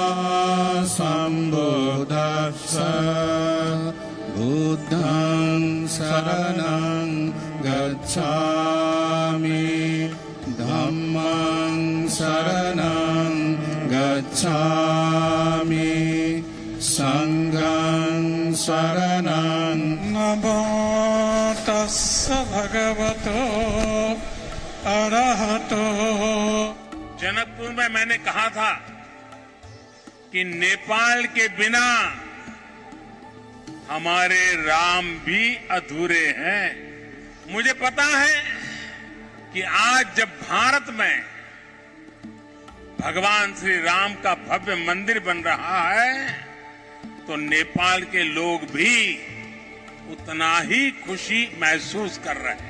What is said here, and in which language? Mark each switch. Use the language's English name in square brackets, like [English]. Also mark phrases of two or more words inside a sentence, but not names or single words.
[Pali] सम्बुद्धस्स बुद्धं शरणं गच्छामि धम्मं शरणं गच्छामि संघं शरणं नमो तस्स भगवतो अरहतो। [Hindi] जनकपुर में मैंने कहा था कि नेपाल के बिना हमारे राम भी अधूरे हैं। मुझे पता है कि आज जब भारत में भगवान श्री राम का भव्य मंदिर बन रहा है तो नेपाल के लोग भी उतना ही खुशी महसूस कर रहे हैं।